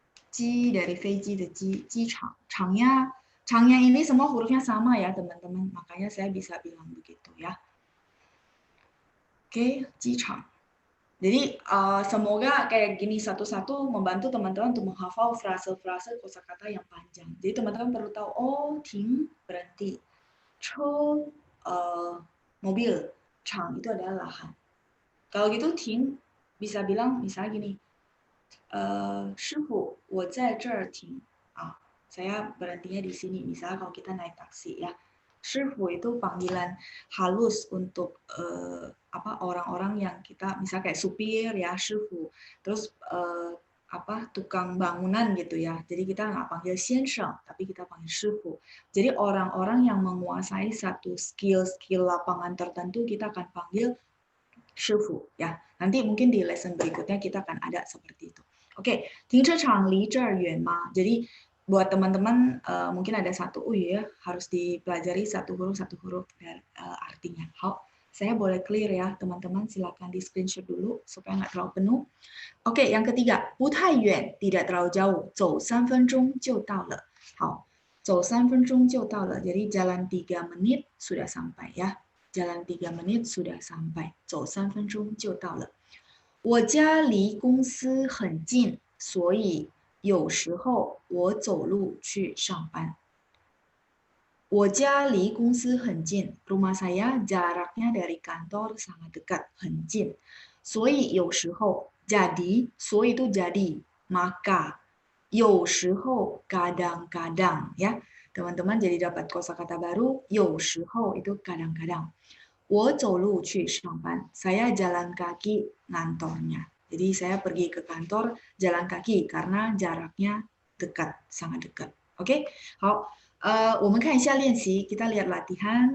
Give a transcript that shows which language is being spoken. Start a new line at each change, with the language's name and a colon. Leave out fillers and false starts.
Chinese: 机
Indonesian: dari
Chinese: 飞机的机, 机场.
Indonesian: Changnya ini semua hurufnya sama ya teman-teman, makanya saya bisa bilang begitu ya. Oke,
Chinese: 机场.
Indonesian: Jadi semoga kayak gini satu-satu membantu teman-teman untuk menghafal frase-frase kosakata yang panjang. Jadi teman-teman perlu tahu, oh, ting berhenti, cho mobil, chang itu adalah lahan. Kalau gitu ting bisa bilang misalnya gini,
Chinese: 师傅，我在这儿停.
Indonesian: Saya berhentinya di sini. Misalnya kalau kita naik taksi ya. 师傅 itu panggilan halus untuk orang-orang yang kita misalnya kayak supir ya, 师傅. Terus tukang bangunan gitu ya. Jadi kita nggak panggil 先生, tapi kita panggil 师傅. Jadi orang-orang yang menguasai satu skill lapangan tertentu kita akan panggil 师傅 ya. Nanti mungkin di lesson berikutnya kita akan ada seperti itu.
Chinese: Oke, 停车场离这儿远吗?
Indonesian: Jadi buat teman-teman mungkin ada satu, harus dipelajari satu huruf artinya. Saya boleh clear ya teman-teman, silakan di screenshot dulu supaya nggak terlalu penuh. Oke, yang ketiga,
Chinese: 不太远,
Indonesian: tidak terlalu jauh,
Chinese: 走3分钟就到了. 好，走3分钟就到了,
Indonesian: jadi jalan 3 menit sudah sampai ya. Jalan 3 menit sudah sampai,
Chinese: 走3分钟就到了. 我家离公司很近，所以有时候我走路去上班。我家离公司很近,
Indonesian: rumah saya jaraknya dari kantor sangat dekat, 很近. 所以有时候 jadi, 所以 itu jadi, maka 有时候 kadang-kadang ya. Teman-teman jadi dapat kosakata baru, 有时候 itu kadang-kadang.
Chinese: 我走路去上班,
Indonesian: saya jalan kaki ngantornya. Jadi saya pergi ke kantor jalan kaki karena jaraknya dekat, sangat dekat. Oke?
Chinese: 好，我们看一下练习,
Indonesian: kita lihat latihan.